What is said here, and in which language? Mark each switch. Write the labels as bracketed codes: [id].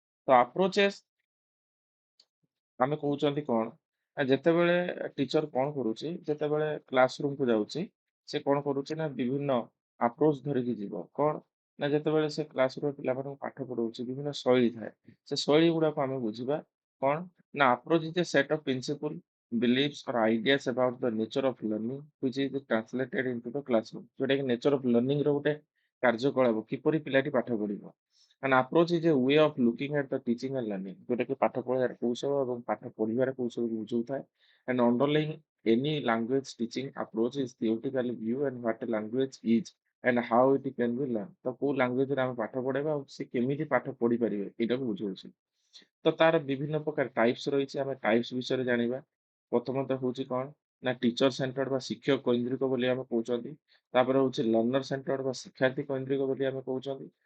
[or] ତ ଆପ୍ରୋଚେସ୍ ଆମେ କହୁଛନ୍ତି କଣ? ନା ଯେତେବେଳେ ଟିଚର କଣ କରୁଛି, ଯେତେବେଳେ କ୍ଲାସରୁମକୁ ଯାଉଛି, ସେ କଣ କରୁଛି ନା ବିଭିନ୍ନ ଆପ୍ରୋଚ୍ ଧରିକି ଯିବ। କଣ? ନା ଯେତେବେଳେ ସେ କ୍ଲାସରୁମରେ ପିଲାମାନଙ୍କୁ ପାଠ ପଢଉଛି ବିଭିନ୍ନ ଶୈଳୀ ଥାଏ। ସେ ଶୈଳୀ ଗୁଡାକୁ ଆମେ ବୁଝିବା। କଣ? ନା [en] Approach is a set of principle, beliefs or ideas about the nature of learning which is translated into the classroom। [or] ଯୋଉଟା କି [en] nature of learning [or] ର ଗୋଟେ କାର୍ଯ୍ୟକଳାପ କିପରି ପିଲାଟି ପାଠ ପଢିବ। [en] An approach is a way of looking at the teaching and learning [or] ଯୋଉଟାକି ପାଠ ପଢିବାର କୌଶଳ ଏବଂ ପାଠ ପଢିବାର କୌଶଳକୁ ବୁଝଉଥାଏ। [en] And underlying any language teaching approach is theoretical view and what a language is and how it can be learned। [or] ତ କୋଉ ଲାଙ୍ଗୁଏଜରେ ଆମେ ପାଠ ପଢେଇବା ଆଉ ସେ କେମିତି ପାଠ ପଢିପାରିବେ ଏଇଟାକୁ ବୁଝଉଛି। ତ ତାର ବିଭିନ୍ନ ପ୍ରକାର ଟାଇପ୍ସ ରହିଛି। ଆମେ ଟାଇପ୍ସ ବିଷୟରେ ଜାଣିବା। ପ୍ରଥମତଃ ହଉଛି କଣ? ନା ଟିଚର ସେଣ୍ଟର୍ଡ ବା ଶିକ୍ଷକ କୈନ୍ଦ୍ରିକ ବୋଲି ଆମେ କହୁଛନ୍ତି। ତାପରେ ହଉଛି ଲର୍ଣ୍ଣର ସେଣ୍ଟର୍ଡ ବା ଶିକ୍ଷାର୍ଥୀ କୈନ୍ଦ୍ରିକ ବୋଲି ଆମେ କହୁଛନ୍ତି।